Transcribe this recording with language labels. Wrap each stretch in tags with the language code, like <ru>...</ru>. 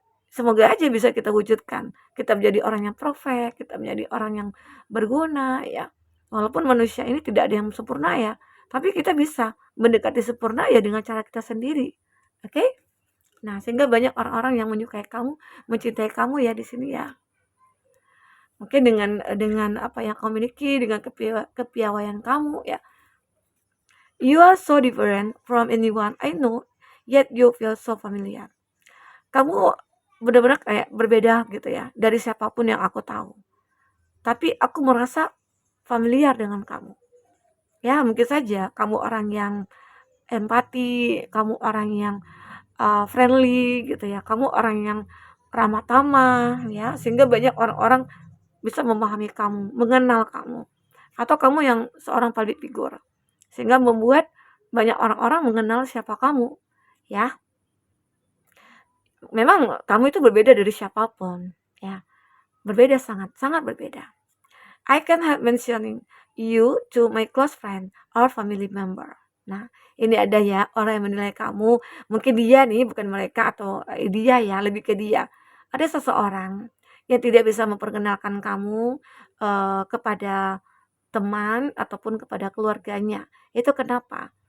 <id>Semoga aja bisa kita wujudkan. Kita menjadi orang yang perfect, kita menjadi orang yang berguna ya. Walaupun manusia ini tidak ada yang sempurna ya. Tapi kita bisa mendekati sempurna ya dengan cara kita sendiri. Oke? Nah, sehingga banyak orang-orang yang menyukai kamu, mencintai kamu ya di sini ya. Mungkin dengan apa yang kamu miliki, dengan kepiawaian kamu ya.</id> <en>You are so different from anyone I know, yet you feel so familiar.</en> <id>Kamu benar-benar kayak berbeda gitu ya dari siapapun yang aku tahu. Tapi aku merasa familiar dengan kamu. Ya, mungkin saja kamu orang yang empati, kamu orang yang friendly gitu ya, kamu orang yang ramah tamah ya, sehingga banyak orang-orang bisa memahami kamu, mengenal kamu. Atau kamu yang seorang public figure, sehingga membuat banyak orang-orang mengenal siapa kamu ya. Memang kamu itu berbeda dari siapapun ya, berbeda, sangat-sangat berbeda.</id> <en>I can help mentioning you to my close friend or family member.</en> <id>Nah, ini ada ya orang yang menilai kamu, mungkin dia nih bukan mereka atau dia ya, lebih ke dia. Ada seseorang yang tidak bisa memperkenalkan kamu kepada teman ataupun kepada keluarganya. Itu kenapa?</id>